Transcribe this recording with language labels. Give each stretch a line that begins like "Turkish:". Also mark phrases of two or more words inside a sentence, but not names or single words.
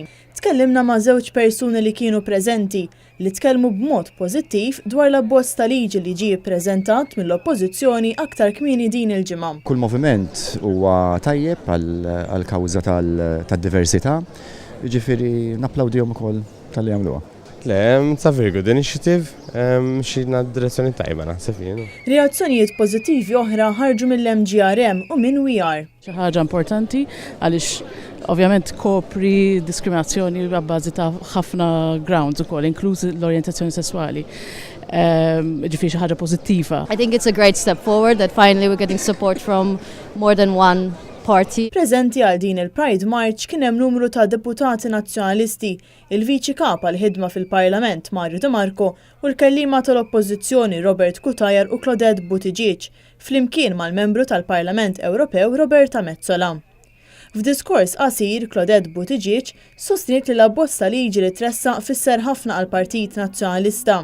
Maltese: Tkellimna ma' żewġ persuni li kienu preżenti li tkellmu b'mod pożittiv dwar l-abbozz ta' liġi li ġie ppreżentat mill-oppożizzjoni aktar kmieni din il-ġimgħa. Kull moviment huwa tajjeb għall-kawża tad-diversità, jiġifieri napplawdihom ukoll tal-li jagħmluha.
English: It's a very good initiative,
Maltese: xina direzzjoni tajba naħseb jien. Reazzjonijiet pożittivi oħra ħarġu mill-MGRM u minn We Are. Xi ħaġa importanti għaliex ovvjament kopri diskriminazzjoni b'bażi ta' ħafna grounds ukoll, inkluż l-orjentazzjoni sesswali. Ġifieri xi ħaġa pożittiva.
English: I think it's a great step forward that finally we're getting support from more than one party.
Maltese: Preżenti għal din il-Pride March kien hemm numru ta' deputati nazzjonalisti, il-Viċi Kap għall-ħidma fil-Parlament Mario De Marco u l-kellima tal-Oppożizzjoni Robert Cutajar u Claudette Buttigieg, flimkien mal-membru tal-Parlament Ewropew Roberta Metsola. F'diskors qasir Claudette Buttigieg sostniet li l-abbozz ta' liġi li tressaq fisser ħafna għall-Partit Nazzjonalista.